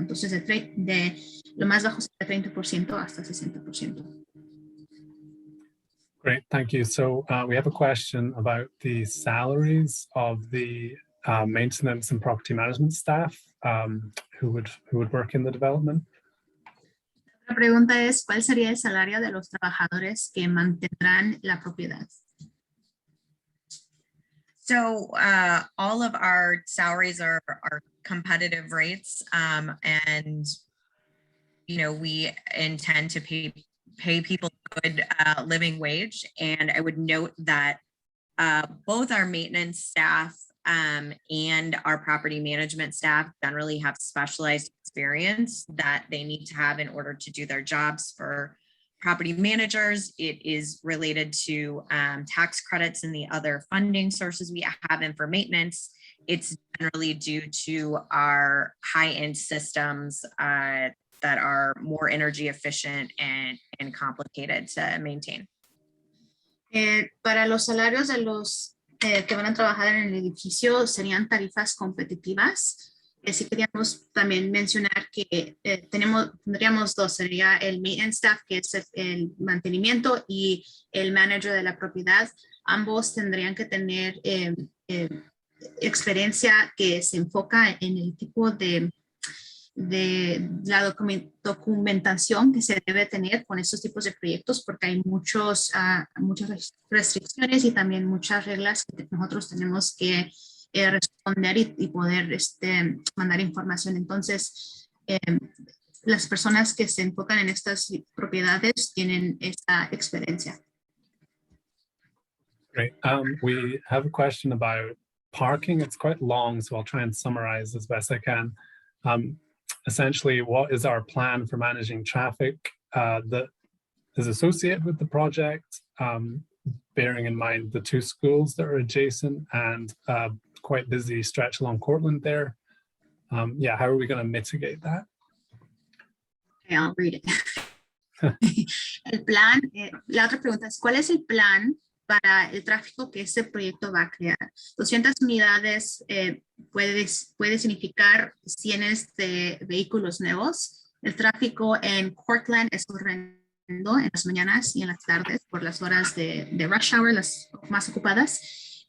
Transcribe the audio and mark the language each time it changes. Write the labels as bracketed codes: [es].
[es] Entonces, de lo más bajo sería 30% hasta 60%. [en] Great, thank you. So we have a question about the salaries of the maintenance and property management staff who would work in the development. [es] La pregunta es, ¿cuál sería el salario de los trabajadores que mantendrán la propiedad? [en] So all of our salaries are competitive rates, and we intend to pay people a good living wage. And I would note that both our maintenance staff and our property management staff generally have specialized experience that they need to have in order to do their jobs. For property managers, it is related to tax credits and the other funding sources we have. And for maintenance, it's generally due to our high-end systems that are more energy efficient and complicated to maintain. [es] Para los salarios de los que van a trabajar en el edificio serían tarifas competitivas. Sí queríamos también mencionar que tendríamos dos, sería el maintenance staff, que es el mantenimiento, y el manager de la propiedad. Ambos tendrían que tener experiencia que se enfoca en el tipo de la documentación que se debe tener con estos tipos de proyectos, porque hay muchas restricciones y también muchas reglas que nosotros tenemos que responder y poder mandar información. Entonces, las personas que se enfocan en estas propiedades tienen esta experiencia. [en] Great. We have a question about parking. It's quite long, so I'll try and summarize as best I can. Essentially, what is our plan for managing traffic that is associated with the project, bearing in mind the two schools that are adjacent and quite busy stretch along Cortland there? Yeah, how are we going to mitigate that? Okay, I'll read it. [es] El plan, la otra pregunta es, ¿cuál es el plan para el tráfico que este proyecto va a crear? 200 unidades puede significar cientos de vehículos nuevos. El tráfico en Cortland es horrendo en las mañanas y en las tardes por las horas de rush hour, las más ocupadas.